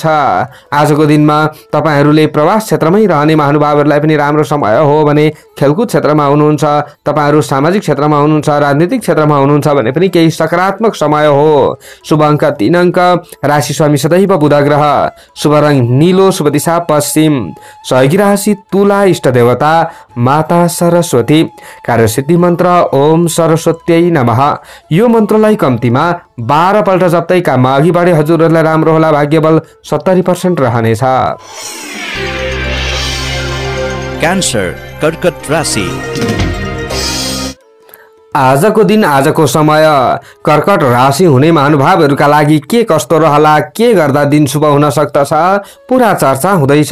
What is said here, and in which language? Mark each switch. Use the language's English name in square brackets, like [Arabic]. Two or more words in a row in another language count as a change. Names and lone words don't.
[Nepali] आजको दिनमा तपाईहरुले प्रवास क्षेत्रमै रहने महानुभावहरूलाई पनि राम्रो समय हो भने खेलकुद क्षेत्रमा हुनुहुन्छ, तपाईहरु सामाजिक क्षेत्रमा हुनुहुन्छ, राजनीतिक क्षेत्रमा हुनुहुन्छ भने पनि केही सकारात्मक समय हो। शुभ अङ्क 3 अङ्क, राशि स्वामी सदैव बुध ग्रह, शुभ रङ नीलो, शुभ दिशा पश्चिम, सहयोगी राशि तुला, इष्ट देवता माता सरस्वती, कार्यसिद्धि मन्त्र [Sanskrit] ओम सरस्वत्यै नमः। [Nepali] यो मन्त्रलाई कम्तीमा 12 पल्ट जप्दै काममा अघि बढे हजुरहरूलाई राम्रो होला। भाग्यबल 70% रहनेछ। क्यान्सर कर्कट राशि। आजको दिन आजको समय कर्कट राशि हुने महानुभावहरूका लागि के कस्तो रहला, के गर्दा दिन शुभ हुन सक्दछ, पुरा चर्चा हुँदैछ।